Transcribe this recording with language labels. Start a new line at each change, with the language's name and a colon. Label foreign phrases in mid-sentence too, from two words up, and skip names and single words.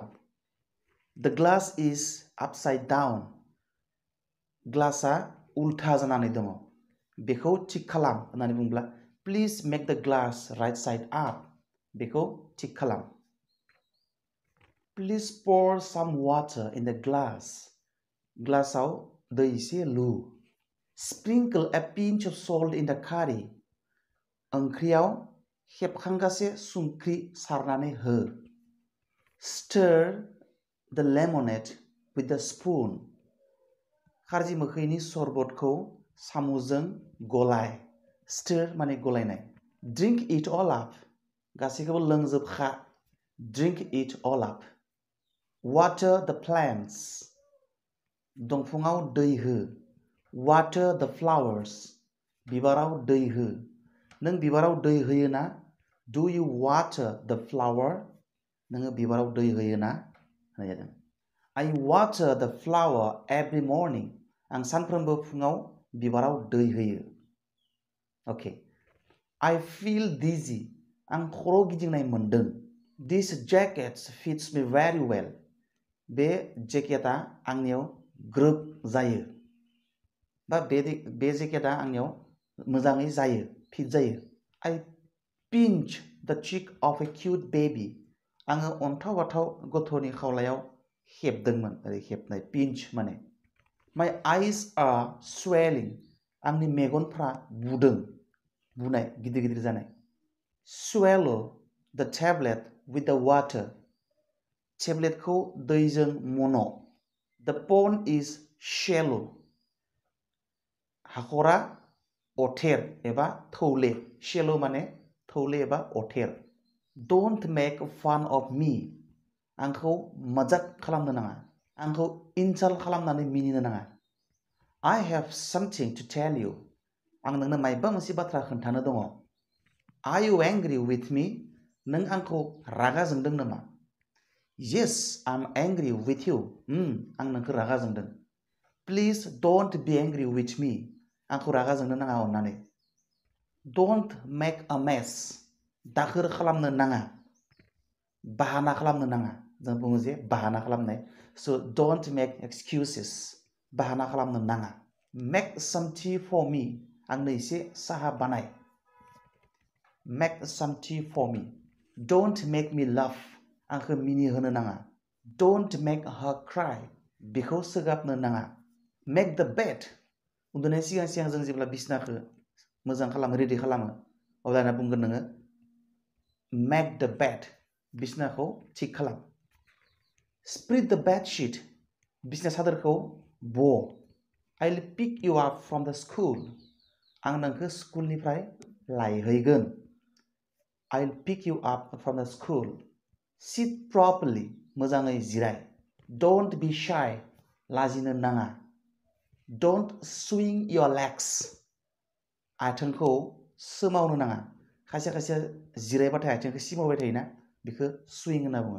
English: The glass is upside down,
Bodo: ग्लासआ उल्था जानानै दङ। बेखौ थिक खालाम होननानै बुंब्ला
English: please make the glass right side up,
Bodo: बेखौ थिक खालाम।
English: please pour some water in the glass,
Bodo: ग्लासाव दै एसे लु।
English: स्प्रिंकल a pinch of salt in the curry,
Bodo: ओंख्रियाव हेबखांगासे संख्रि सारनानै हो।
English: Stir the lemonade with a spoon,
Bodo: खारजि मोखैनि सरबतखौ सामुजों गलाय।
English: Stir
Bodo: माने गलायनाय।
English: Drink it all up,
Bodo: गासैखौबो लोंजोबखा।
English: Drink it all up. Water the plants,
Bodo: दंफाङाव दै हो।
English: Water the flowers,
Bodo: बिबाराव दै हो। नों बिबाराव दै होयो ना?
English: Do you water the flower,
Bodo: नोङो बिबाराव दै होयो ना? होननाय जादों।
English: I water the flower every morning,
Bodo: आं सानफ्रोमबो फुङाव बिबाराव दै होयो।
English: अके। I feel dizzy,
Bodo: आं खर' गिदिंनाय मोनदों।
English: This jacket fits me very well,
Bodo: बे जेकेटआ आंनियाव ग्रोब जायो बा बे जेकेटआ आंनियाव मोजाङै जायो, फिट जायो।
English: I pinch the cheek of a cute baby,
Bodo: आङो अन्थाव बाथाव गथ'नि खावलायाव हेबदोंमोन, ओरै हेबनाय, पिन्च माने।
English: My eyes are swelling,
Bodo: आंनि मेगनफ्रा बुदों, बुनाय, गिदिर गिदिर जानाय।
English: Swallow the tablet with the water,
Bodo: टेब्लेटखौ दैजों मन'।
English: The pond is shallow,
Bodo: हाखरा अथेर एबा थौले।
English: Shallow
Bodo: माने थौले एबा अथेर।
English: Don't make fun of me,
Bodo: आंखौ मजाक खालामनो नाङा, आंखौ इनसाल्ट खालामनानै मिनिनो नाङा।
English: I have something to tell you,
Bodo: आं नोंनो मायबा मोनसे बाथ्रा खोन्थानो दङ।
English: Are you angry with me,
Bodo: नों आंखौ रागा जोंदों नामा?
English: Yes, I'm angry with you.
Bodo: आं नोंखौ रागा जोंदों.
English: Please don't be angry with me.
Bodo: आंखौ रागा जोंनो नाङा अननानै.
English: Don't make a mess.
Bodo: दाखोर खालामनो नाङा. बाहाना खालामनो नाङा. जों बुङो जे बाहाना खालामनाय.
English: So don't make excuses.
Bodo: बाहाना खालामनो नाङा.
English: Make some tea for me.
Bodo: आंनो एसे साहा बानाय.
English: Make some tea for me. Don't make me laugh.
Bodo: आंखौ मिनिहोनो नाङा.
English: Don't make her cry.
Bodo: बेखौ सोगाबनो नाङा.
English: Make the bed.
Bodo: उन्दुनाय सिगां सिगां जों जेब्ला बिसनाखौ मोजां खालामो रेडि खालामो अब्लाना बुंगोन नोङो
English: make the bed.
Bodo: बिसनाखौ थिक खालाम.
English: Spread the bed sheet.
Bodo: बिसना सादोरखौ ब.
English: I'll pick you up from the school.
Bodo: आं नोंखौ स्कुलनिफ्राय लायहैगोन.
English: I'll pick you up from the school. Sit properly.
Bodo: मोजाङै जिराय.
English: Don't be shy.
Bodo: लाजिनो नाङा.
English: Don't swing your legs.
Bodo: आथिंखौ सोमावनो नाङा. खायसे खायसे जिरायबाथाय आथिंखौ सिमावबाय थायोना बेखौ swing होनना बुङो.